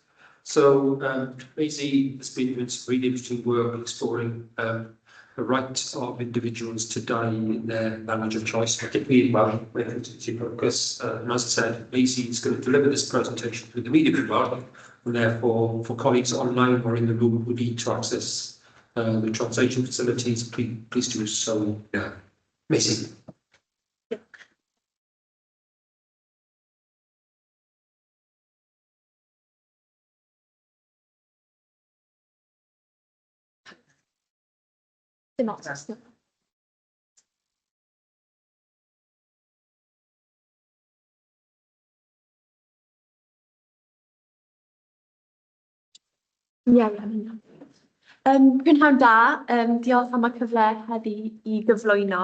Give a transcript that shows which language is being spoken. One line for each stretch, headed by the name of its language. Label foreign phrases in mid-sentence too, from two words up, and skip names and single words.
English: So Maisie has been doing some really interesting work exploring the right of individuals to die in their language of choice, particularly in Welsh, where fertility focus. And as I said, Maisie is going to deliver this presentation through the media provider, and therefore for colleagues online or in the room who need to access the translation facilities, please do so. Yeah. Maisie.
Welsh: Dim ots. Prynhawn da, diolch am y cyfle heddi I gyflwyno.